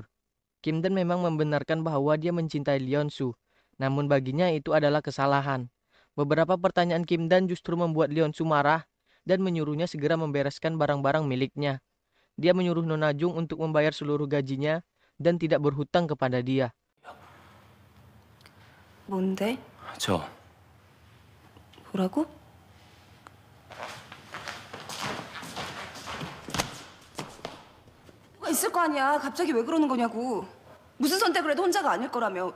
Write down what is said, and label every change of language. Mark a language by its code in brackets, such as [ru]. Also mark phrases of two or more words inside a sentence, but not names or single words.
[id] Kim Dan memang membenarkan bahwa dia mencintai Leonsu, namun baginya itu adalah kesalahan. Beberapa pertanyaan Kim Dan justru membuat Leonsu marah dan menyuruhnya segera membereskan barang-barang miliknya. Dia menyuruh Nona Jung untuk membayar seluruh gajinya dan tidak berhutang kepada dia. [ko] 뭔데? 저 뭐라고? 뭐가 있을 거 아니야. 갑자기 왜 그러는 거냐고. 무슨 선택을 해도 혼자가 아닐 거라며.